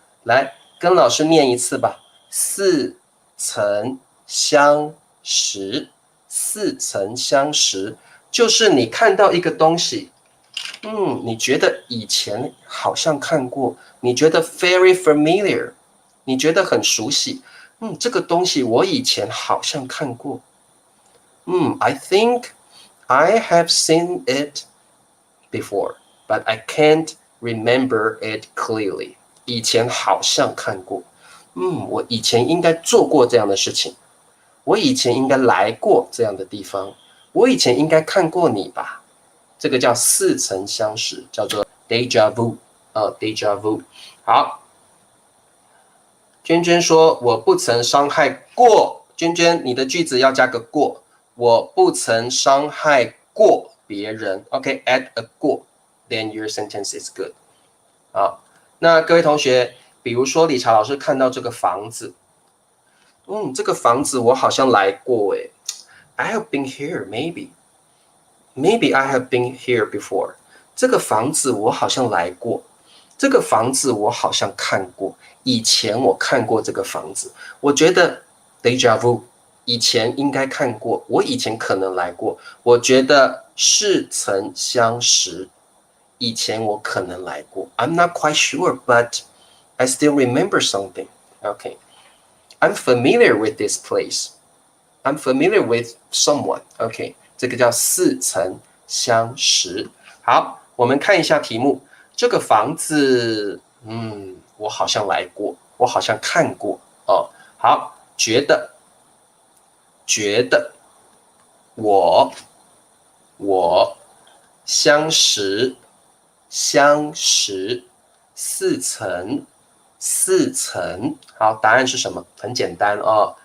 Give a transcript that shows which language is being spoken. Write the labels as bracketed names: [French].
[Chinese] 来，跟老师念一次吧。似曾相识，似曾相识，就是你看到一个东西，你觉得以前好像看过，你觉得 very familiar，你觉得很熟悉，这个东西我以前好像看过。 [English] I think I have seen it before, but I can't remember it clearly. [Chinese] 以前好像看过，我以前应该做过这样的事情，我以前应该来过这样的地方，我以前应该看过你吧？这个叫似曾相识，叫做 déjà vu，déjà vu。好，娟娟说：“我不曾伤害过。” 娟娟，你的句子要加个过。我不曾伤害过别人。 [English] OK，add a 过 ，then your sentence is good。 [Chinese] 好，那各位同学，比如说理查老师看到这个房子，这个房子我好像来过诶。 [English] I have been here, maybe I have been here before。 [Chinese] 这个房子我好像来过，这个房子我好像看过，以前我看过这个房子，我觉得 déjà vu。以前应该看过，我以前可能来过，我觉得似曾相识。 [English] 以前我可能来过，I'm not quite sure, but I still remember something. Okay, I'm familiar with this place. I'm familiar with someone. [Chinese] Okay, 这个叫似曾相识。好，我们看一下题目，这个房子，我好像来过，我好像看过哦。好，觉得我相识似曾。好，答案是什么？很简单哦。